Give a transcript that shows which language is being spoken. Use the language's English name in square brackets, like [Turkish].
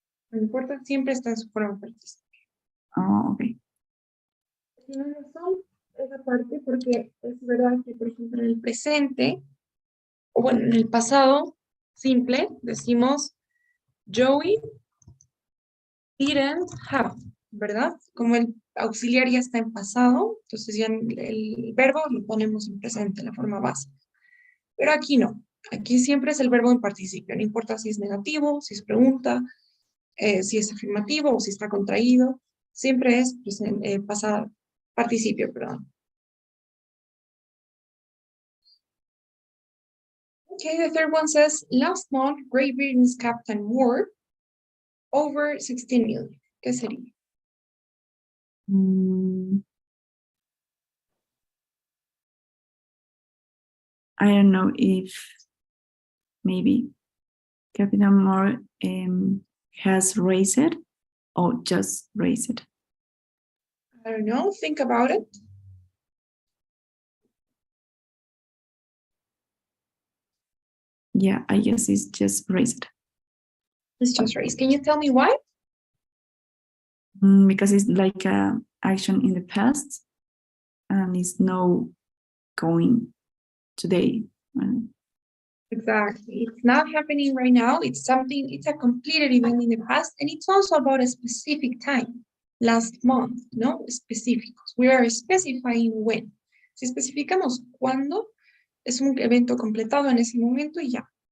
[Spanish] No importa, siempre está en su forma participio. [English] Okay. [Spanish] Tiene razón esa parte porque es verdad que, por ejemplo, en el presente, o bueno, en el pasado simple, decimos Joey didn't have, ¿verdad? Como el auxiliar ya está en pasado, entonces ya el verbo lo ponemos en presente, en la forma básica. Pero aquí no, aquí siempre es el verbo en participio, no importa si es negativo, si es pregunta, si es afirmativo o si está contraído, siempre es pasado, participio, perdón. [English] Okay, the third one says, last month, Great Britain's captain wore over 16 million. [Spanish] ¿Qué sería? [English] I don't know if maybe Captain Moore has raised it or just raised it. I don't know, think about it. Yeah, I guess it's just raised. It's just raised. Can you tell me why? Because it's like a action in the past and it's no going today. Exactly. It's not happening right now. It's a completed event in the past, and it's also about a specific time, last month, no? Específicos. We are specifying when. [Spanish] Si especificamos cuándo, es un evento completado en ese momento y ya.